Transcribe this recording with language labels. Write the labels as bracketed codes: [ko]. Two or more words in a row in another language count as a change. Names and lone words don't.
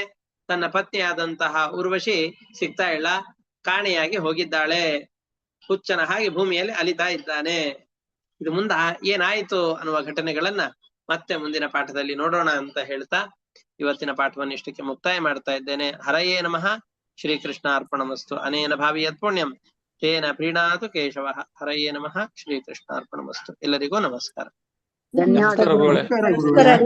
[kn] ತನ್ನ ಪತ್ನಿಯಾದಂತಹ ಊರ್ವಶಿ ಸಿಗ್ತಾ ಇಲ್ಲ, ಕಾಣೆಯಾಗಿ ಹೋಗಿದ್ದಾಳೆ. ಹುಚ್ಚನ ಹಾಗೆ ಭೂಮಿಯಲ್ಲಿ ಅಲಿತಾ ಇದ್ದಾನೆ. ಇದು ಮುಂದ ಏನಾಯ್ತು ಅನ್ನುವ ಘಟನೆಗಳನ್ನ ಮತ್ತೆ ಮುಂದಿನ ಪಾಠದಲ್ಲಿ ನೋಡೋಣ ಅಂತ ಹೇಳ್ತಾ ಇವತ್ತಿನ ಪಾಠವನ್ನು ಇಷ್ಟಕ್ಕೆ ಮುಕ್ತಾಯ ಮಾಡ್ತಾ ಇದ್ದೇನೆ. [sa] ಹರಯೇ ನಮಃ. ಶ್ರೀಕೃಷ್ಣ ಅರ್ಪಣಮಸ್ತು. ಅನೇನ ಭಾವಿಯತ್ ಪುಣ್ಯಂ ತೇನ ಪ್ರೀಣಾತು ಕೇಶವ. ಹರಯೇ ನಮಃ. ಶ್ರೀಕೃಷ್ಣ ಅರ್ಪಣಮಸ್ತು. [kn] ಎಲ್ಲರಿಗೂ ನಮಸ್ಕಾರ. ಧನ್ಯವಾದಗಳು.